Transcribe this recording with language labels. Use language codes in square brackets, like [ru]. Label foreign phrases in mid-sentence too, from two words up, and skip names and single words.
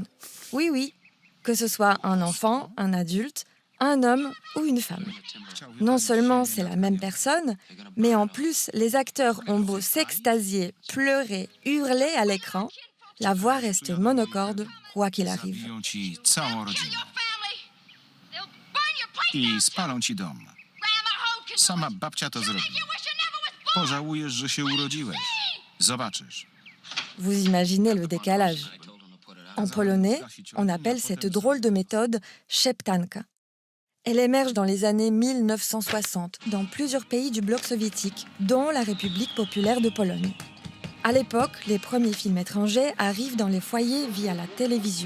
[fr] Oui, oui, que ce soit un enfant, un adulte, un homme ou une femme. Non seulement c'est la même personne, mais en plus, les acteurs ont beau s'extasier, pleurer, hurler à l'écran, la voix reste monocorde, quoi qu'il arrive. [pl] Zabiją ci całą rodzinę i spalą ci dom. Sama babcia to zrobi. Pożałujesz, że się urodziłeś. Zobaczysz. [fr] Vous imaginez le décalage. En polonais, on appelle cette drôle de méthode szeptanka. Elle émerge dans les années 1960 dans plusieurs pays du bloc soviétique, dont la République populaire de Pologne. À l'époque, les premiers films étrangers arrivent dans les foyers via la télévision.